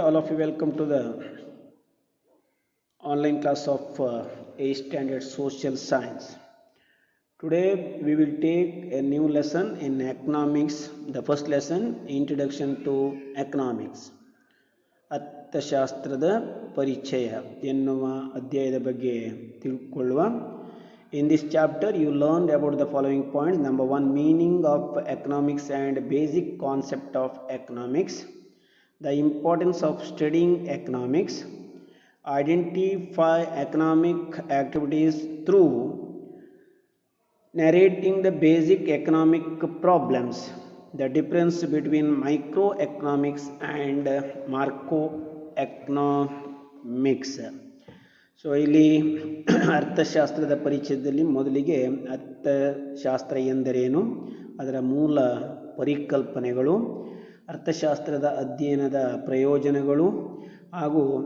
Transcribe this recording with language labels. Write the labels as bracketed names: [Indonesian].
[English] All of you, welcome to the online class of 8th Standard Social Science. Today, we will take a new lesson in economics. The first lesson, Introduction to Economics. [Kannada] ಅರ್ಥಶಾಸ್ತ್ರದ ಪರಿಚಯ ಎನ್ನುವ ಅಧ್ಯಾಯದ ಬಗ್ಗೆ ತಿಳ್ಕೊಳ್ಳುವ. [English] In this chapter, you learned about the following points. Number 1, meaning of economics and basic concept of economics. The importance of studying economics, identify economic activities through narrating the basic economic problems, the difference between microeconomics and macroeconomics. [Kannada] So ಇಲ್ಲಿ ಅರ್ಥಶಾಸ್ತ್ರದ ಪರಿಚಯದಲ್ಲಿ ಮೊದಲಿಗೆ ಅರ್ಥಶಾಸ್ತ್ರ ಎಂದರೇನು, ಅದರ ಮೂಲ ಪರಿಕಲ್ಪನೆಗಳು, ಅರ್ಥಶಾಸ್ತ್ರದ ಅಧ್ಯಯನದ ಪ್ರಯೋಜನಗಳು ಹಾಗೂ